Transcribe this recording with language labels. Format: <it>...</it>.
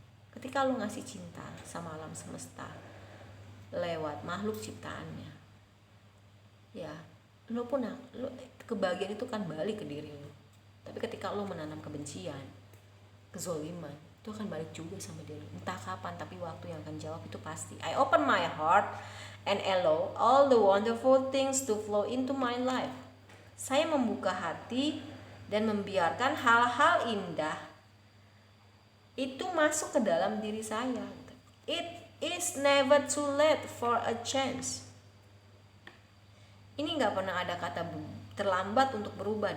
<id>Ketika lu ngasih cinta sama alam semesta lewat makhluk ciptaannya, ya lu pun kebahagiaan itu kan balik ke diri lu. Tapi ketika lu menanam kebencian, kezoliman, itu akan balik juga sama dia. Entah kapan, tapi waktu yang akan jawab itu pasti.</id> <en>I open my heart and allow all the wonderful things to flow into my life.</en> <id>Saya membuka hati dan membiarkan hal-hal indah itu masuk ke dalam diri saya.</id> <en>It is never too late for a change.</en> <id>Ini gak pernah ada kata terlambat untuk berubah.</id>